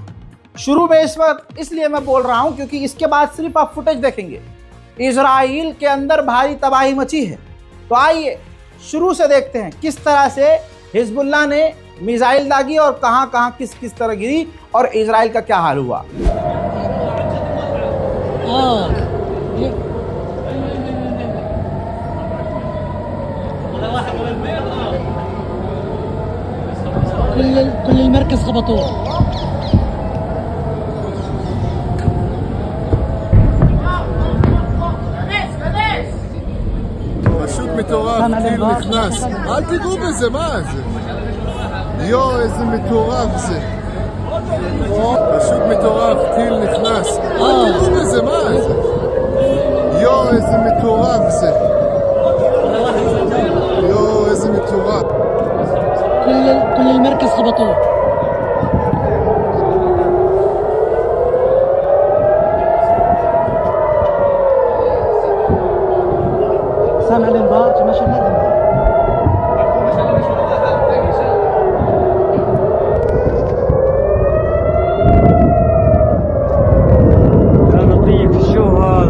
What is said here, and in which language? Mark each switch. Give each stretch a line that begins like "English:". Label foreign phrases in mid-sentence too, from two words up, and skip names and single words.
Hindi: शुरू में इस वक्त इसलिए मैं बोल रहा हूं क्योंकि इसके बाद सिर्फ आप फुटेज देखेंगे। इजराइल के अंदर भारी तबाही मची है। तो आइए शुरू से देखते हैं किस तरह से हिजबुल्लाह ने मिसाइल दागी और कहां कहां किस किस तरह गिरी और इजराइल का क्या हाल हुआ।
Arabic: كل المركز خبطوه.
Hebrew: פשוט מטורף, טיל נכנס. אל תיגעו בזה, מה זה? יואו, איזה מטורף זה. פשוט מטורף, טיל נכנס. אל תיגעו בזה, מה זה? יואו, איזה מטורף זה. יואו, איזה מטורף.
Arabic: كل المركز خبطوه. سامع الانذار؟ ما شفنا الانذار. يا لطيف شو هذا؟